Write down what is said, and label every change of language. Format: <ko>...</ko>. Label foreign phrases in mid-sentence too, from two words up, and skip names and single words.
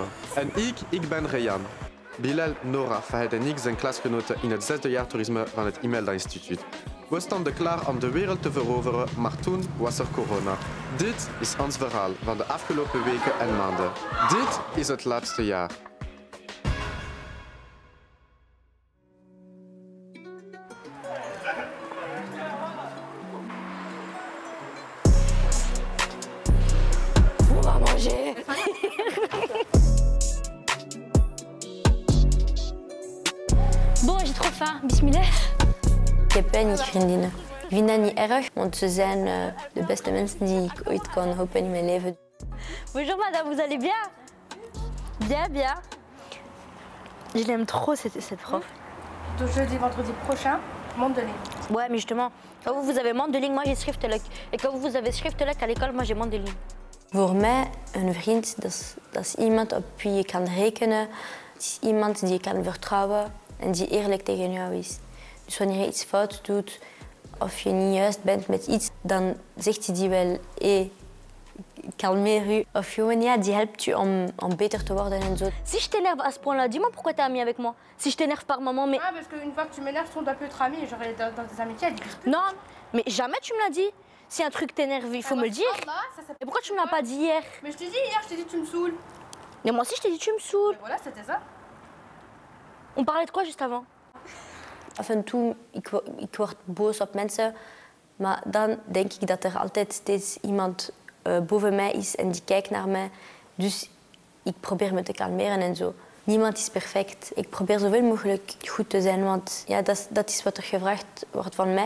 <nl>En ik ben Reyan. Bilal, Nora, Fahad en ik zijn klasgenoten in het 6e jaar toerisme van het Imelda Instituut. We stonden klaar om de wereld te veroveren, maar toen was er corona. Dit is ons verhaal van de afgelopen weken en maanden. Dit is het laatste jaar.</nl> <fr>On va manger. Bon, j'ai trop faim. Bismillah.</fr> <nl>Ik heb weinig vriendinnen. Ik vind dat niet erg, want ze zijn de beste mensen die ik ooit kan hopen in mijn leven.</nl> <fr>Bonjour madame, vous allez bien? Bien, bien. Je l'aime trop cette prof. Donc jeudi, vendredi prochain, Mondeling. Ouais, mais justement, quand vous avez Mondeling, moi j'ai schriftelijk. Et quand vous avez schriftelijk à l'école, moi j'ai Mondeling.</fr> <nl>Voor mij, een vriend, dat is iemand op wie je kan rekenen. Het is iemand die je kan vertrouwen en die eerlijk tegen jou is. Dus wanneer je iets fout doet of je niet juist bent met iets, dan zegt hij die wel, kalmeer u. Of gewoon, ja, die helpt je om beter te worden en zo.</nl> <fr>Si je t'énerve à ce point-là, dis-moi pourquoi t'es amie avec moi. Si je t'énerve par moment, mais... Ah, parce qu'une fois que tu m'énerves, on doit plus être amis. Genre, dans tes amitiés, elles disent plus. Non, mais jamais tu me l'as dit. Si un truc t'énerve, il faut me le dire. Et pourquoi tu me l'as pas dit hier? Mais je t'ai dit hier, je t'ai dit tu me saoules. Mais moi aussi, je t'ai dit tu me saoules. Mais voilà, c'était ça. On parlait de quoi juste avant?</fr> <nl>Af en toe, ik word boos op mensen, maar dan denk ik dat er altijd steeds iemand boven mij is en die kijkt naar mij. Dus ik probeer me te kalmeren en zo. Niemand is perfect. Ik probeer zoveel mogelijk goed te zijn, want ja, dat is wat er gevraagd wordt van mij.</nl>